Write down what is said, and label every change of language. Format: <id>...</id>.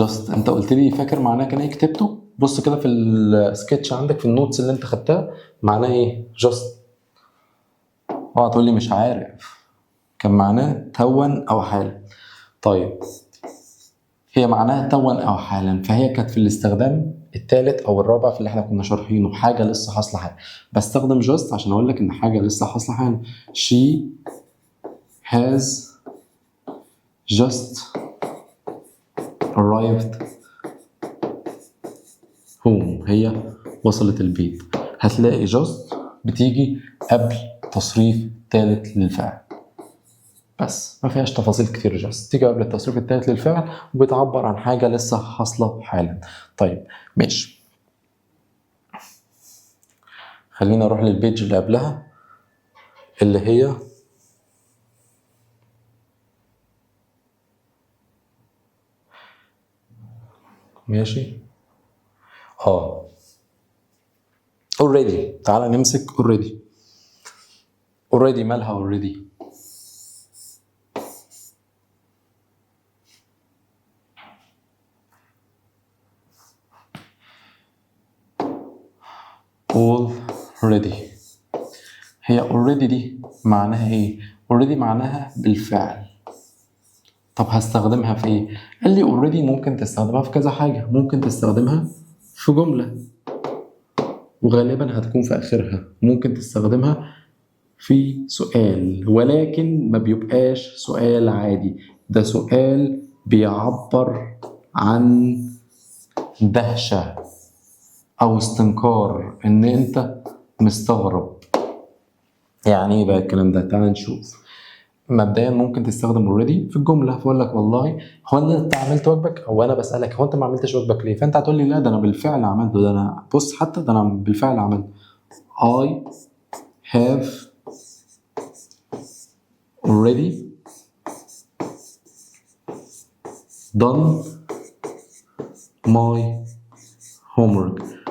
<ar>انت قلت لي فاكر معناه كان ايه؟ كتبته. بص كده في السكتش عندك في النوتس اللي انت خدتها، معناه ايه just؟ تقول لي مش عارف. كان معناه تون او حال. طيب هي معناها تون او حالا، فهي كانت في الاستخدام الثالث او الرابع في اللي احنا كنا شارحينه، حاجه لسه حاصله حالا. بستخدم just عشان اقول لك ان حاجه لسه حاصله حالا.</ar> <en>she has just arrived home.</en> <ar>هي وصلت البيت. هتلاقي just بتيجي قبل تصريف ثالث للفعل، بس ما فيهاش تفاصيل كتير. just تيجي قبل التصريف الثالث للفعل وبتعبر عن حاجه لسه حاصله حالا. طيب ماشي، خلينا نروح للبيج اللي قبلها اللي هي ماشي already. تعالى نمسك already. مالها already؟ already. هي already دي معناها ايه؟ already معناها بالفعل. طب هستخدمها في ايه؟ قال لي already ممكن تستخدمها في كذا حاجة. ممكن تستخدمها في جملة وغالبا هتكون في آخرها. ممكن تستخدمها في سؤال، ولكن ما بيبقاش سؤال عادي، ده سؤال بيعبر عن دهشة أو استنكار، إن أنت مستغرب. يعني إيه بقى الكلام ده؟ تعال نشوف. مبدئيا ممكن تستخدم already في الجملة، فأقول لك والله هو أنت عملت واجبك، أو أنا بسألك هو أنت ما عملتش واجبك ليه؟ فأنت هتقول لي لا ده أنا بالفعل عملته، ده أنا بص حتى ده أنا بالفعل عملته.</ar> <en>I have already done my homework.</en>